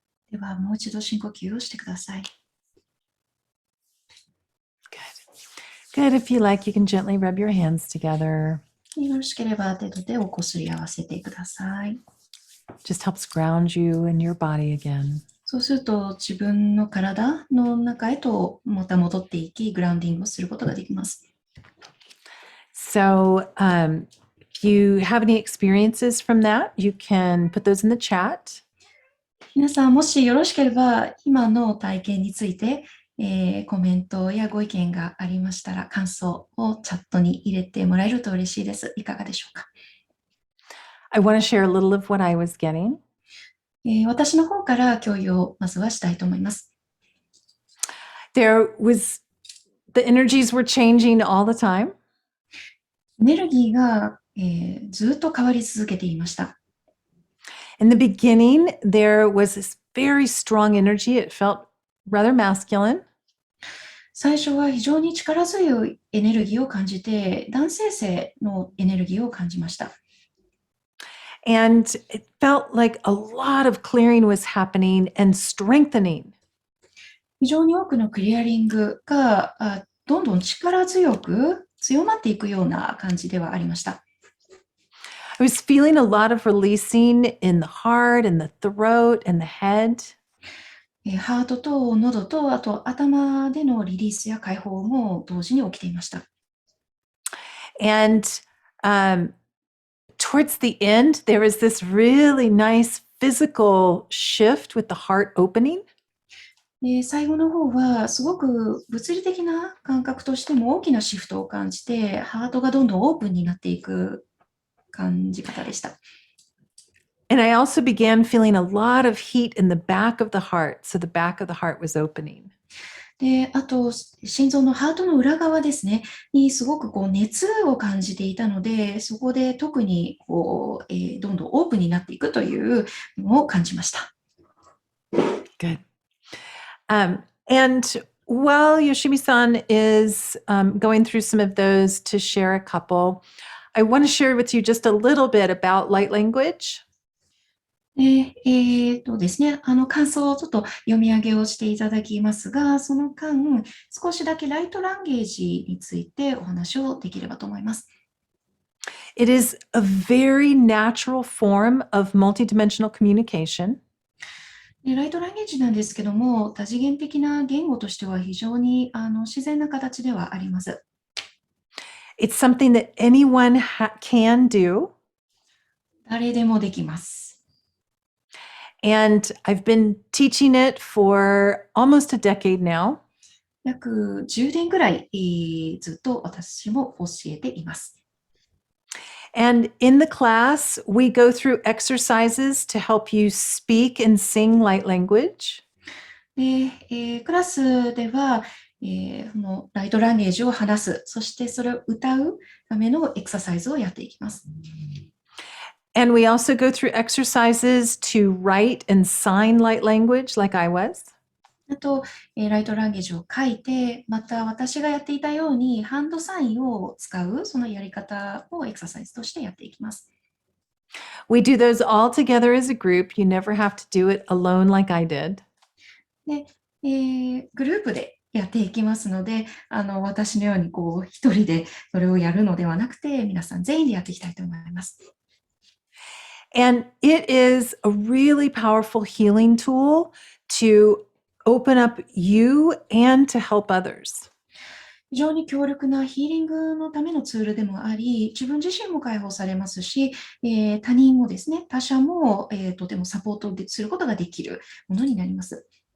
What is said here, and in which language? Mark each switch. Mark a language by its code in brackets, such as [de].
[ja] では、もう一度深呼吸をしてください。 [en] Good. Good. If you like, you can gently rub your hands together. [ja] よろしければ手と手をこすり合わせてください。 [en] Just helps ground you in your body again. [ja] そうすると自分の体の中へとまた戻っていき、グラウンディングをすることができます。 [en] So, if you have any experiences from that, you can put those in the chat. [ja] 皆さん、もしよろしければ、今の体験について、コメントやご意見がありましたら、感想をチャットに入れてもらえると嬉しいです。いかがでしょうか。 [en] I want to share a little of what I was getting. [ja] 私の方から共有をまずはしたいと思います。 [en] The energies were changing all the time. [ja] エネルギーが、ずっと変わり続けていました。 [en] In the beginning, there was this very strong energy. It felt rather masculine. [ja] 最初は非常に力強いエネルギーを感じて、男性性のエネルギーを感じました。 [en] And it felt like a lot of clearing was happening and strengthening. [ja] 非常に多くのクリアリングがどんどん力強く強まっていくような感じではありました。 [en] I was feeling a lot of releasing in the heart and the throat and the head. [ja] ハートと喉とあと頭でのリリースや解放も同時に起きていました。 [en] And towards the end, there was this really nice physical shift with the heart opening. [ja] 最後の方はすごく物理的な感覚としても大きなシフトを感じて、ハートがどんどんオープンになっていく感じ方でした。 [en] And I also began feeling a lot of heat in the back of the heart. So the back of the heart was opening. [ja] で、あと、心臓のハートの裏側ですね、にすごく熱を感じていたので、そこで特にどんどんオープンになっていくというのを感じました。 [en] Good. And while Yoshimi-san is going through some of those to share a couple, I want to share with you just a little bit about light language. [ja] ですね、感想をちょっと読み上げをしていただきますが、その間、少しだけライトランゲージについてお話をできればと思います。 [en] It is a very natural form of multidimensional communication. [ja] ライトランゲージなんですけども、多次元的な言語としては非常に自然な形ではあります。 [en] It's something that anyone can do. [ja] 誰でもできます。 [en] And I've been teaching it for almost a decade now. [ja] 約10年ぐらい、ずっと私も教えています。 [en] And in the class, we go through exercises to help you speak and sing light language. [ja] で、クラスでは、そのライトランゲージを話す、そしてそれを歌うためのエクササイズをやっていきます。 [en] And we also go through exercises to write and sign light language like I was. [ja] あと、ライトランゲージを書いて、また私がやっていたようにハンドサインを使う、そのやり方をエクササイズとしてやっていきます。 [en] We do those all together as a group. You never have to do it alone like I did. [ja] で、グループでやっていきますので、私のように一人でそれをやるのではなくて、皆さん全員でやっていきたいと思います。 [en] And it is a really powerful healing tool to open up you and to help others. [ja] 非常に強力なヒーリングのためのツールでもあり、自分自身も解放されますし、他人もですね、他者も、とてもサポートすることができるものになります。